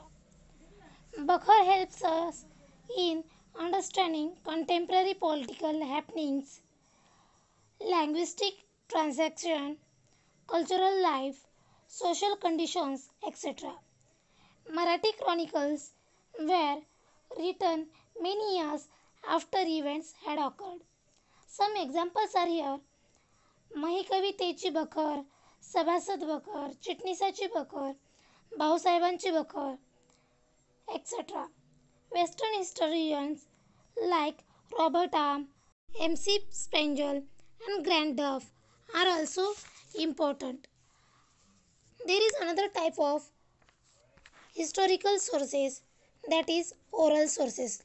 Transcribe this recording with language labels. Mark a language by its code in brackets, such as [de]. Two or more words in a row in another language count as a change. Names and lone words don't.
[en] Bakhar helps us in understanding contemporary political happenings, linguistic transaction, cultural life, social conditions, etc. Marathi chronicles were written many years after events had occurred. Some examples are here. महिकवितेची बखर, सभासद बखर, चिटणीसाची बखर, भाऊसाहेबांची बखर, etc. Western historians like Robert Arm, M.C. Spengel, and Grant Duff are also important. There is another type of historical sources, that is oral sources.